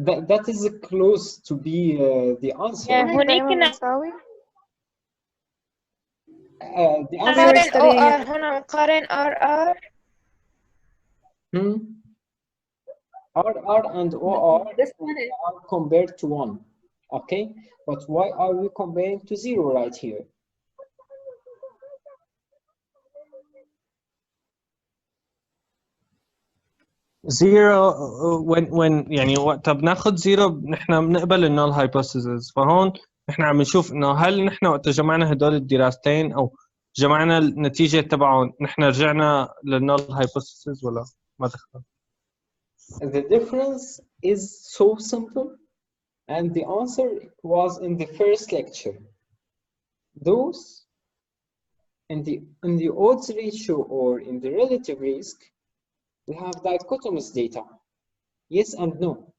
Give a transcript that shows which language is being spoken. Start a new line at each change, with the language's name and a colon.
English: That is close to be the answer. Yeah,
Arabic: هنيك كنا
English: the answer
Arabic: نقارن OR، هنا نقارن RR.
English: RR and OR are compared to 1. Okay, but why are we comparing to 0 right here?
Arabic: زيرو when يعني وقت بناخذ زيرو نحن بنقبل النول هايبوثيسز، فهون نحن عم نشوف انه هل نحن وقت جمعنا هدول الدراستين او جمعنا النتيجه تبعهم نحن رجعنا للنول هايبوثيسز ولا ما دخل.
English: The difference is so simple and the answer was in the first lecture. Those in the odds ratio or in the relative risk, we have dichotomous data, yes and no.